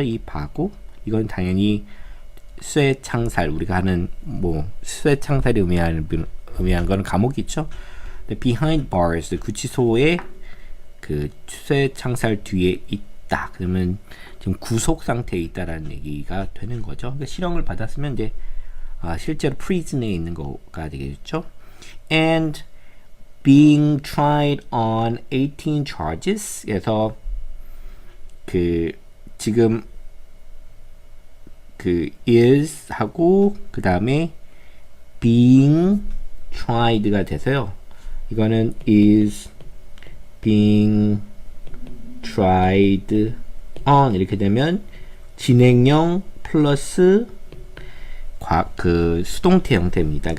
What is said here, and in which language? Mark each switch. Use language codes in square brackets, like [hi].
[ko] 이 바고 이건 당연히 쇠창살 우리가 하는 뭐 쇠창살이 의미하는 거는 감옥이 있죠. [en] behind bars [ko] 구치소의 그 쇠창살 뒤에 있다. 그러면 지금 구속 상태에 있다라는 얘기가 되는 거죠. 그러니까 실형을 받았으면 이제 실제로 프리즌에 있는 거가 되겠죠. [en] And being tried on 18 charges. [ko] 그래서 지금 is 하고 그 다음에 [en] being tried [ko] 가 돼서요. 이거는 [en] is being tried on [ko] 이렇게 되면 진행형 플러스 수동태 형태입니다.